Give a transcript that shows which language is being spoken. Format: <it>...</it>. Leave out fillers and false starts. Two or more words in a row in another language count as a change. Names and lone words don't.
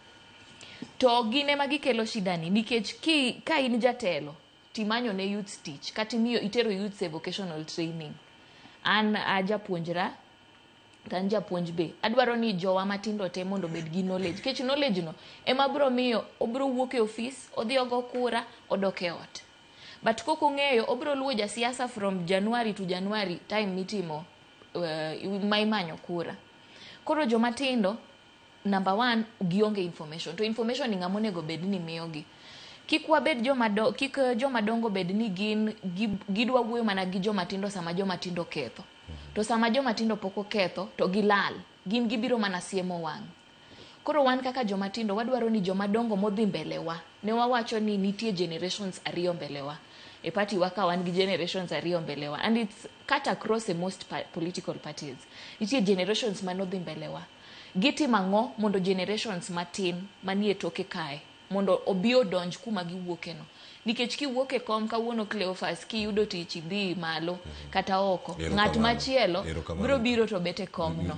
<luo>To gine magikelo shida ni nikech ka in jatelo timanyo ne</luo> <en>youth stitch</en> <luo>kata imiyo itero</luo> <en>youth vocational training.</en> <luo>An ajapuonjra tan japuonj be adwaro ni jowa matindo te mondo bed gi knowledge, kech knowledge no ema bro miyo obro wuok e office odhi ogo kura odok e ot. But koko ng'eyo obro luwo ja siasa</luo> <en>from January to January</en> <luo>time mitimo maimanyo kura. Koro joma tindo number 1 gionge information. To information ni ng'amonego bed ni miyogi. Kik joma dongo bed ni gidwa wuoyo mana gi joma tindo sama joma tindo ketho. To sama joma tindo poko ketho to gilal. Gin gibiro mana siemo wang'. Koro wan kaka joma tindo wadwaro ni joma dongo modhi mbele wa. Ne wawacho ni nitie generations ariyo mbele wa. E party waka wan gi generations ariyo mbele wa.</luo> <en>And it's cut across the most political parties.</en> <luo>Nitie generations manodhi mbele wa. Giti mango mondo generations matin manie toke kae mondo obio donj kuma giwuoke no. Nikech kiwuoke kom kawuono Cleophas kiyudo tich idhi malo kata oko ng'at machielo biro biro to bete kom no.</luo>